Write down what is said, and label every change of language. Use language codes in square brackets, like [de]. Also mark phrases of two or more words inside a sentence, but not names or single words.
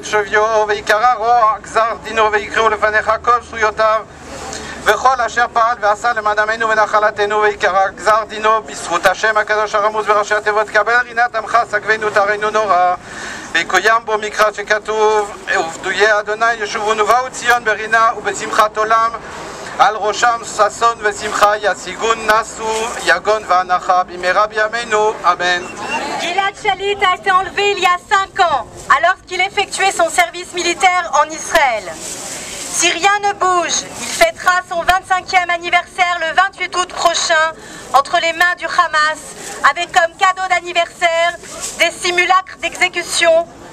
[he] שביו, ויקרא רוע גזר דינו ויקראו לפניך כל זכויותיו, וכל אשר פעל ועשה למען עמנו ונחלתנו, ויקרא גזר דינו בזכות השם הקדוש הרמוז בראשי התיבות, קבל רינת עמך סגבנו תרנו נורא, ויקוים בו מקרא שכתוב, ופדויי אדוני ישובון ובאו ציון ברינה ובשמחת עולם, על ראשם ששון ושמחה ישיגון נסו יגון והנחה במהרה בימינו, אמן. [fr] Gilad Shalit a été enlevé il y a 5 ans, alors qu'il effectuait son service militaire en Israël. Si rien ne bouge, il fêtera son 25e anniversaire le 28 août prochain entre les mains du Hamas, avec comme cadeau d'anniversaire des simulacres d'exécution